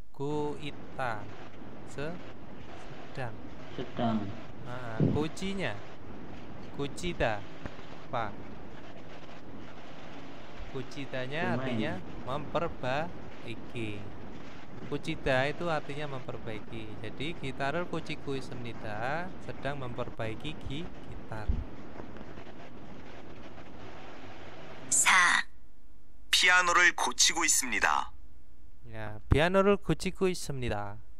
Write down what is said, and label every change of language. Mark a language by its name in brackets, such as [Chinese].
[Indonesian] 고있다 sedang. Nah, 고치nya 고치다 apa? 고치다nya artinya memperbaiki. 고치다 itu artinya memperbaiki. Jadi [Korean] gitar을 고치고 있습니다. [Indonesian] sedang memperbaiki gitar. 4. [Korean] 피아노를 고치고 있습니다. Ya, piano를 고치고 있습니다.